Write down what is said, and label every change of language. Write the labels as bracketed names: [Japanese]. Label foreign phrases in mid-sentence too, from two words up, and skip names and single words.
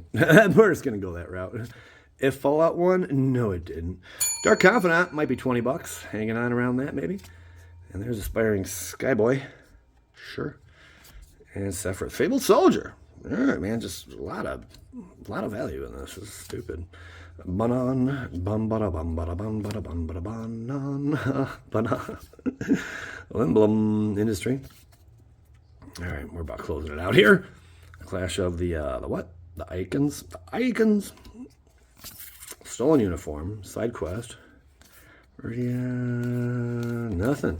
[English] We're just going to go that route. If Fallout won, no, it didn't. Dark Confidant might be $20. Hanging on around that, maybe. And there's Aspiring Skyboy. Sure. And Sephiroth. Fabled Soldier. All right, man. Just a lot of value in this. This is stupid. Banan. Bum bada bum bada bum bada bum bada banan. Banan. Emblem Industry. All right, we're about closing it out here. Clash of the what? The Icons. The Icons. Stolen Uniform. Side Quest. Yeah, nothing.